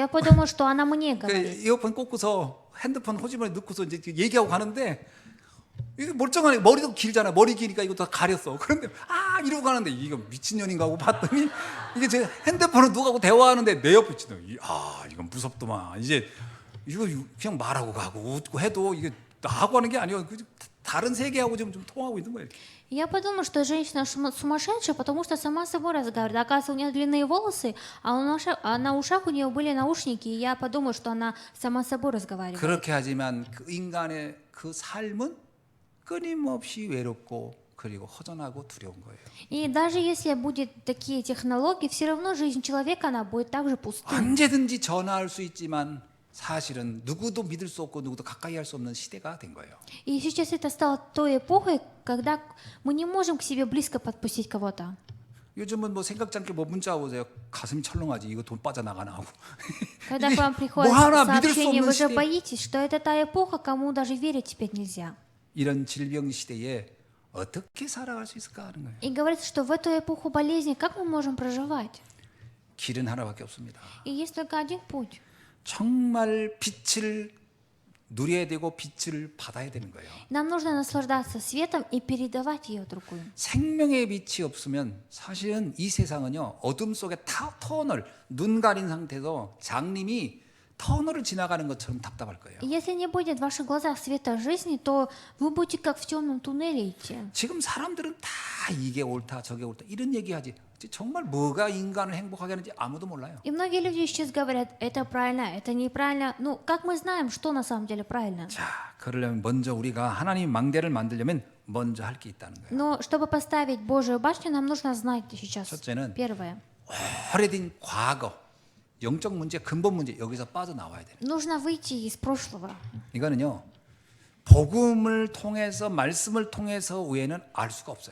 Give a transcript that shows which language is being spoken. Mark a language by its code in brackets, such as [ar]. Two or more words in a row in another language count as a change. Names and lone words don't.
[ru] Я подумала, что она мне [ko] 그 [ru] говорит. [ko] 이어폰 꽂고서 핸드폰 호주머니에 넣고서 이제 얘기하고 가는데 이게 멀쩡하네. 머리도 길잖아. 머리 기니까 이거 다 가렸어. 그런데 이러고 가는데 이거 미친년인가 하고 봤더니 이게 제 핸드폰을 누가하고 대화하는데 내 옆에 있는 이건 무섭더만. 이제 이거 그냥 말하고 가고 웃고 해도 이게 나하고 하는 게 아니고 다른 세계하고 좀 통하고 있는 거예요. [ru] Я подумала, что женщина сумасшедшая, потому что сама с собой разговаривает. Оказывается, у нее длинные волосы, а на ушах у нее были наушники, и я подумала, что она сама с собой разговаривает. [ko] 그렇게 하지만 그 인간의 그 삶은 끊임없이 외롭고 그리고 허전하고 두려운 거예요. [ru] И даже если будет такие технологии, все равно жизнь человека, она будет также пустой. [ko] 언제든지 전화할 수 있지만 사실은 누구도 믿을 수 없고 누구도 가까이 할 수 없는 시대가 된 거예요. [ru] И сейчас это стало той эпохой, когда мы не можем к себе близко подпустить кого-то. [ko] 요즘은 뭐 생각지 않게 뭐 문자 오세요. 가슴이 철렁하지. 이거 돈 빠져나가나 하고. [ru] Когда к вам приходит [ko] 하나 믿을 수 [ru] сообщение, вы [ko] 없는 [ru] же [ko] 시대. [ru] боитесь, что это та эпоха, кому даже верить теперь нельзя. [ko] 이런 질병 시대에 어떻게 살아갈 수 있을까 하는 거예요. [ru] И говорится, что в эту эпоху болезни как мы можем проживать? [ko] 길은 하나밖에 없습니다. [ru] И есть только один путь. [ko] 정말 빛을 누려야 되고 빛을 받아야 되는 거예요. [ru] Нам нужно наслаждаться светом и передавать ее другую. [ko] 생명의 빛이 없으면 사실은 이 세상은요 어둠 속에 터널 눈 가린 상태에서 장님이 터널을 지나가는 것처럼 답답할 거예요. [ru] И если не будет в ваших глазах света жизни, то вы будете как в темном туннеле идти. [ko] 지금 사람들은 다 이게 옳다 저게 옳다 이런 얘기하지 정말 뭐가 인간을 행복하게 하는지 아무도 몰라요. [ru] И многие люди сейчас говорят, это правильно, это неправильно. Ну, как мы знаем, что на самом деле правильно? [ko] 자, 그러려면 먼저 우리가 하나님 망대를 만들려면 먼저 할 게 있다는 거예요. [ru] Но чтобы поставить Божию башню, нам нужно знать сейчас. [ko] 첫째는 [ru] Первое. [ko] 오래된 과거, 영적 문제, 근본 문제 여기서 빠져나와야 돼요. [ru] Нужно выйти из прошлого. [ko] 이거는요. 복음을 통해서 말씀을 통해서 외에는 알 수가 없어요.